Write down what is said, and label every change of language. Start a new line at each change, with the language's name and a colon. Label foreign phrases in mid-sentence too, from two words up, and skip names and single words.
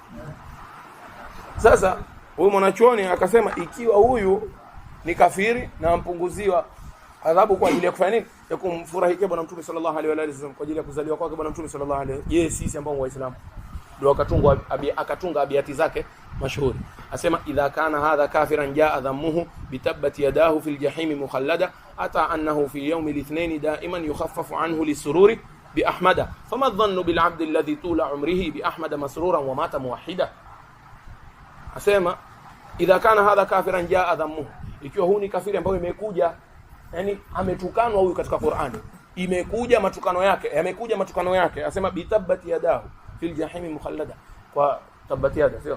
Swahili: Sasa huyu mwanachuoni akasema ikiwa huyu ni kafiri na ampunguziwa adhabu kwa ajili ya kufanya nini? Ya kumfurahikia bwana Mtume
Arabic: صلى الله عليه وسلم
Swahili: kwa ajili ya kuzaliwa kwake bwana Mtume
Arabic: صلى الله عليه.
Swahili: Je, sisi ambao waislamu ndio akatunga abiati zake mashuhuri.
Arabic: يقول إذا كان هذا كافرا جاء ذمه بتبت يداه في الجحيم مخلدا أتى أنه في يوم الاثنين دائما يخفف عنه للسرور بأحمدا فما الظن بالعبد الذي طول عمره بأحمد مسرورا ومات موحدا.
Swahili: Asema
Arabic: إذا كان هذا كافرا جاء ذمه,
Swahili: ikiwa huu ni kafiri ambaye imekuja, yani ametukanwa huyu katika Qur'ani, imekuja matukano yake, yamekuja matukano yake. Asema
Arabic: بتبت يداه في الجحيم مخلدا,
Swahili: kwa
Arabic: تبت يدا,
Swahili: sio?